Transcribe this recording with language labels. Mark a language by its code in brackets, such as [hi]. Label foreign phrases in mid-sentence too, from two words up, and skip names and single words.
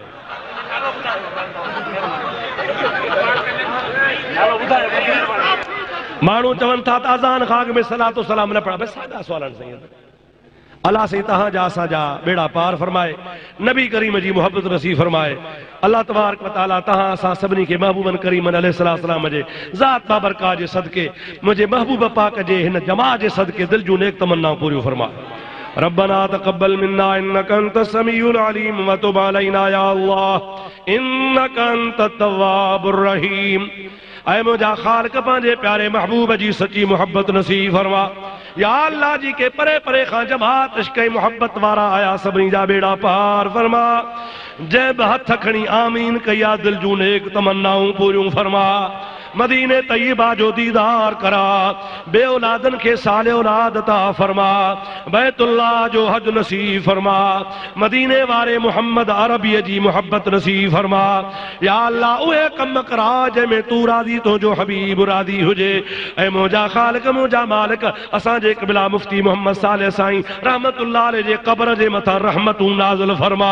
[sd] माण्हू चवनि था त अज़ान खां अॻु में सलातो सलाम न पढ़ा। बसि सादा सुवाल आहिनि साईं। अल्लाह से तव्हांजा असांजा बेड़ा पार फरमाए, नबी करीम जी मोहब्बत नसीब फरमाए। अल्लाह तबारक व तआला तव्हां असां सभिनी खे महबूबन करीमन अलैहिस्सलाम जे ज़ात बाबरकात जे सदके, मुंहिंजे महबूब पाक जे हिन जमात जे सदके दिल जूं नेक तमन्नाऊं पूरियूं फरमाए। [ar] ربنا تقبل منا إنك أنت السميع العليم وتب علينا يا الله إنك أنت التواب الرحيم. [sd] ऐ मुंहिंजा ख़ालिक पंहिंजे प्यारे महबूब जी सची मोहब्बत नसीब फरमा। या अल्लाह जी के परे परे खां जमात इश्क़ मोहब्बत वारा आया, सभिनी जा बेड़ा पार फरमा। जंहिं बि हथ खणी आमीन कया, दिल जूं नेक तमन्नाऊं पूरियूं फरमा। मदीने तय्यबा जो दीदार करा, बे औलादन के साले औलाद अता फरमा। बैतुल्लाह जो हज नसीब फरमा। मदीने वारे मोहम्मद अरबी जी मोहब्बत नसीब फरमा। या अल्लाह उहे कम करा जंहिंमें तू राज़ी, तुंहिंजो हबीब राज़ी हुजे। ऐं मुंहिंजा ख़ालिक, मुंहिंजा मालिक, असांजे क़िबला मुफ्ती मोहम्मद साले साईं रहमतुल्लाह अलैहि जे क़ब्र जे मथां रहमतूं नाज़िल फरमा।